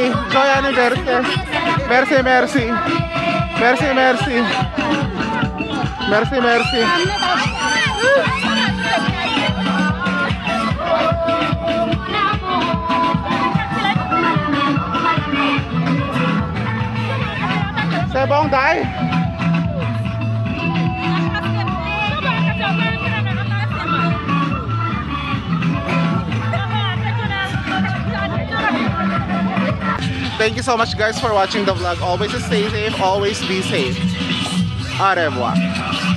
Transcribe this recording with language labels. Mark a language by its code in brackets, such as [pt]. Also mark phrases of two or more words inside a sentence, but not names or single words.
[fr] Joy anniversaire. Merci, merci. Merci, merci. Merci, merci. Sebong dai. [en] Thank you so much guys for watching the vlog. Always stay safe, always be safe. [fr] Au revoir.